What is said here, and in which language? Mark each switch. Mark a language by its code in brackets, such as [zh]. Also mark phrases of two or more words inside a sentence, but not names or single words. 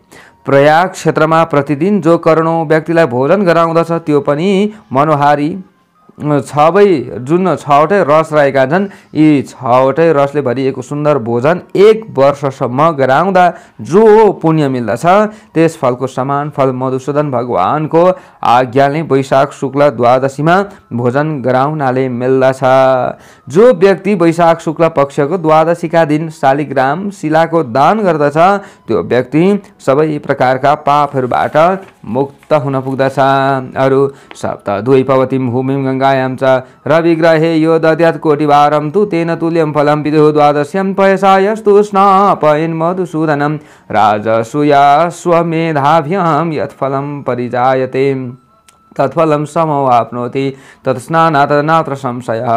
[ne] प्रयाग क्षेत्रमा प्रतिदिन जो करोडौं व्यक्तिलाई भोजन गराउँदछ त्यो पनि मनोहारी जुन 6वटै रस रहेका छन्, यी 6वटै रसले भरिएको सुन्दर भोजन 1 वर्षसम्म गराउँदा जो पुण्य मिल्दछ त्यस फलको समान फल मधुसूदन भगवानको आज्ञाले वैशाख शुक्ल द्वादशीमा भोजन गराउनाले मिल्दछ। जो व्यक्ति वैशाख शुक्ल पक्षको द्वादशीका दिन शालिग्राम शिलाको दान गर्दछ त्यो व्यक्ति सबै प्रकारका पापहरूबाट मुक्त हुन पुग्दछ। [sa] अरु सप्त द्वैपवतीं भूमिं गङ्गायां च रविग्रहे यो दद्यात् कोटिवारं तु तेन तुल्यं फलं विदुः द्वादश्यां पयसायस्तु स्नापयन् मधुसूदनं राजसूया स्वमेधाभ्यां यत् फलं परिजायते तत्फलं समवाप्नोति तत्स्नानात् नात्र संशयः।